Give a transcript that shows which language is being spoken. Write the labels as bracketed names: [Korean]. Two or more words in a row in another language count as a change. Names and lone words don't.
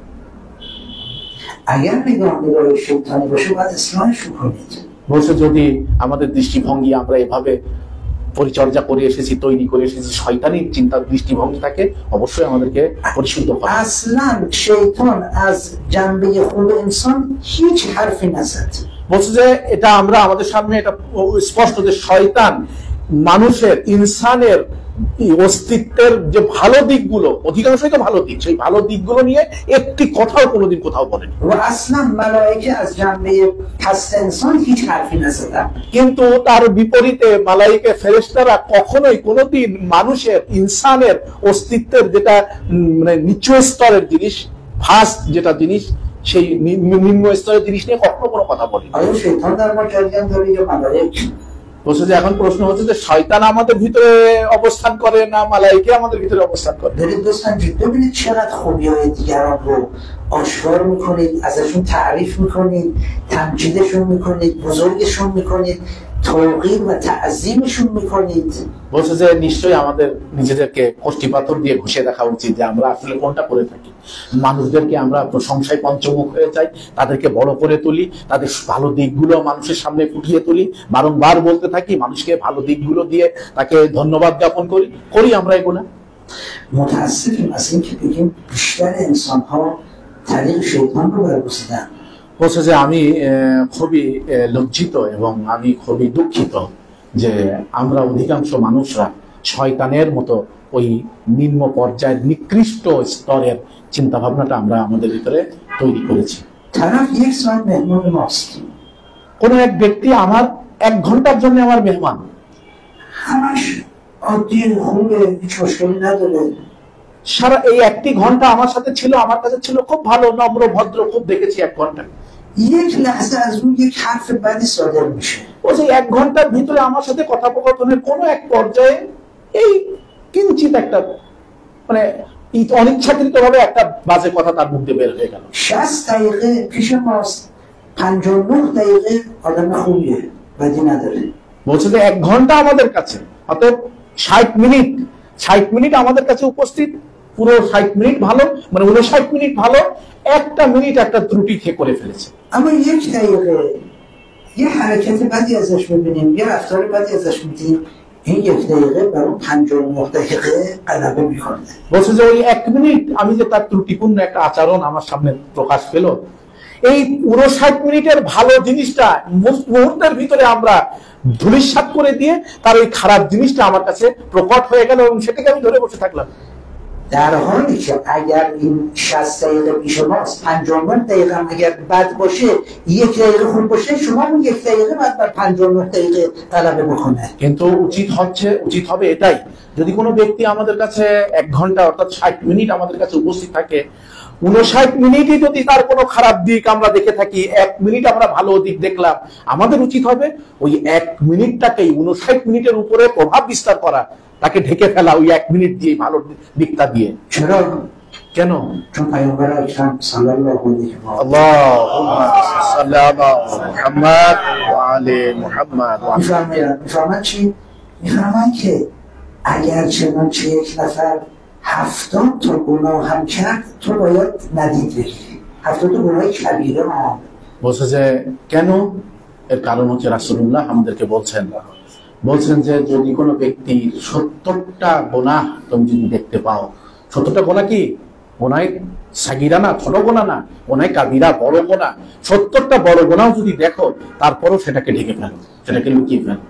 [Persian] اگر نگاه شیطانی باشه باید اصلاحش کنید. [Bangla] বলছে যদি আমাদের দৃষ্টিভঙ্গি আমরা এভাবে পরিচর্যা করে এসেছি, তৈরি করে এসেছি, শয়তানি চিন্তার দৃষ্টিভঙ্গি থাকে, অবশ্যই আমাদেরকে পরিশুদ্ধ করা। [Persian] اصلا شیطان از جنبه خوب انسان هیچ حرفی نزد. [Bangla] বলছে যে এটা আমরা আমাদের সামনে এটা স্পষ্ট যে শয়তান মানুষের, ইনসানের অস্তিত্বের যে ভালো দিকগুলো, অধিকাংশই তো ভালো দিক, সেই ভালো দিকগুলো নিয়ে একটি কথাও কোনোদিন কোথাও বলেনি। [Persian] و اصلا ملائکه از جنبه پست انسان هیچ حرفی نزدن. [Bangla] কিন্তু তার বিপরীতে মালায়েকে, ফেরেশতারা কখনোই কোনোদিন মানুষের, ইনসানের অস্তিত্বের যেটা মানে নিচু স্তরের জিনিস, ফার্স্ট যেটা জিনিস, সেই নিম্ন স্তরের জিনিস নিয়ে কখনো কোনো কথা বলেনি। [Persian] آیا شیطان در ما جریان داره یا ملائکه؟ [Bangla] বলছে যে এখন প্রশ্ন হচ্ছে যে শয়তান আমাদের ভিতরে অবস্থান করে না মালায়েকে আমাদের ভিতরে অবস্থান করে? [Persian] برید بسنجید ببینید چقدر خوبی‌های دیگران رو آشکار میکنید، ازشون تعریف میکنید، تمجیدشون میکنید، بزرگشون میکنید، توقیر و تعظیمشون میکنید. [Bangla] বলছে যে নিশ্চয়ই আমাদের নিজেদেরকে কষ্টি পাথর দিয়ে ঘষে দেখা উচিত যে আমরা আসলে কোনটা করে থাকি। মানুষদেরকে আমরা প্রশংসায় পঞ্চমুখ হয়ে যাই, তাদেরকে বড় করে তুলি, তাদের ভালো দিকগুলো মানুষের সামনে ফুটিয়ে তুলি, বারংবার বলতে থাকি, মানুষকে ভালো দিকগুলো দিয়ে তাকে ধন্যবাদ জ্ঞাপন করি আমরা এগুলো। [Persian] متاسفیم از این که بگیم بیشتر انسان‌ها طریق شیطان رو برگزیدن. [Bangla] বলছে যে আমি খুবই লজ্জিত এবং আমি খুবই দুঃখিত যে আমরা অধিকাংশ মানুষরা শয়তানের মতো ওই নিম্ন পর্যায়ের নিকৃষ্ট স্তরের চিন্তা ভাবনাটা আমরা আমাদের ভিতরে তৈরি করেছি। [Persian] طرف یک ساعت مهمون ماست. [Bangla] কোন এক ব্যক্তি আমার 1 ঘন্টার জন্য আমার মেহমান। [Persian] همش عادی خوبه، هیچ مشکلی نداره. [Bangla] সারা এই 1টি ঘন্টা আমার সাথে ছিল, আমার কাছে ছিল খুব ভালো, নম্র, ভদ্র, খুব দেখেছি 1 ঘন্টা। [Persian] یک لحظه از اون یک حرف بدی صادر میشه. [Bangla] ও যে 1 ঘন্টার ভিতরে আমার সাথে কথোপকথনের কোনো এক পর্যায়ে এই কিঞ্চিত একটা মানে অনিচ্ছাকৃত ভাবে একটা বাজে কথা তার মুখ দিয়ে বের হয়ে গেল। [Persian] 60 دقیقه پیش ماست 59 دقیقه آدم خوبیه بدی نداره। [Bangla] বলছে যে 1 ঘন্টা আমাদের কাছে, অর্থাৎ 60 মিনিট আমাদের কাছে উপস্থিত, পুরো 60 মিনিট ভালো, মানে 59 মিনিট ভালো, একটা মিনিট একটা ত্রুটি করে ফেলেছে। [Persian] اما 1 دقیقه یه حرکت بدی ازش میبینیم، یه رفتار بدی ازش میبینیم، این 1 دقیقه برای 59 دقیقه غلبه میکنه। [Bangla] বলছে যে ওই 1 মিনিট আমি যে তার ত্রুটিপূর্ণ একটা আচরণ আমার সামনে প্রকাশ পেল, এই পুরো 60 মিনিটের ভালো জিনিসটা মুহূর্তের ভিতরে আমরা ধূলিসাৎ করে দিয়ে তার ওই খারাপ জিনিসটা আমার কাছে প্রকট হয়ে গেল এবং সেটাকে আমি ধরে বসে থাকলাম। [Persian] در حالی که اگر این 60 دقیقه پیش ماست 59 دقیقه هم اگر بد باشه 1 دقیقه خوب باشه شما اون 1 دقیقه بعد بر 59 دقیقه غلبه بکنه। [Bangla] কিন্তু উচিত হবে এটাই, যদি কোনো ব্যক্তি আমাদের কাছে 1 ঘন্টা অর্থাৎ 60 মিনিট আমাদের কাছে উপস্থিত থাকে, 59 মিনিটই যদি তার কোনো খারাপ দিক আমরা দেখে থাকি, 1 মিনিট আমরা ভালো দিক দেখলাম, আমাদের উচিত হবে ওই 1 মিনিটটাকেই 59 মিনিটের উপরে প্রভাব বিস্তার করা, তাকে ঢেকে ফেলা ওই 1 মিনিট দিয়ে, ভালো দিকটা দিয়ে। [Persian] چرا؟ [Bangla] কেন? [Persian] چون پیامبر اکرم [Arabic] صلی الله علیه و آله اللهم صل علی محمد و آل محمد [Persian] میفرمایند چی؟ میفرمایند که اگر چنانچه یک نفر 70 تا گناه هم کرد تو باید ندید بگیری، 70 تا گناه کبیره ها। [Bangla] বলছে যে কেন? এর কারণ হচ্ছে রাসূলুল্লাহ আমাদেরকে বলছেন যে যদি কোনো ব্যক্তির 70টা গুনাহ তুমি যদি দেখতে পাও, 70টা গুনাহ কি? গুনাহ সাগীরা না, ছোট গুনাহ না, গুনাহ কাবীরা, বড় গুনাহ, 70টা বড় গুনাহ যদি দেখো তারপরও সেটাকে ঢেকে ফেলো, সেটাকে লুকিয়ে ফেলো।